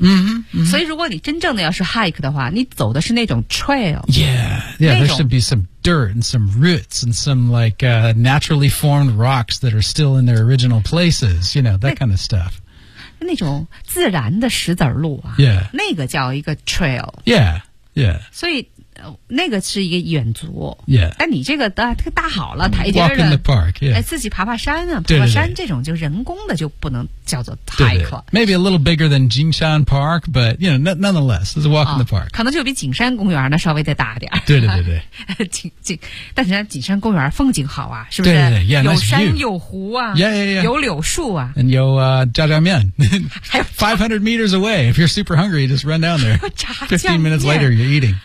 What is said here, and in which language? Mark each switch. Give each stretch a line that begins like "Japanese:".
Chinese: 嗯、mm-hmm, mm-hmm. 所以如果你真正的要是 hike 的话你走的是那种 trail
English: yeah yeah there should be some dirt and some roots and some like、naturally formed rocks that are still in their original places you know that kind of stuff
Chinese: 那种自然的石子路啊
English: yeah
Chinese: 那个叫一个 trail
English: yeah yeah
Chinese: 所以那个是一个远足
English: yeah
Chinese: 但你这个搭好了台阶
English: walk in the park、yeah.
Chinese: 自己爬爬山啊爬爬山这种就人工的就不能叫做 hike 对对
English: maybe a little bigger than Jingshan Park but you know nonetheless it's a walk、in the park
Chinese: 可能就比景山公园呢稍微再大点对对对对但是景山公园风景好啊是不是对对对 yeah, 有山有湖啊
English: yeah, yeah, yeah.
Chinese: 有柳树啊 and 有炸酱面
English: 500 meters away if you're super hungry just run down there 15 minutes later you're eating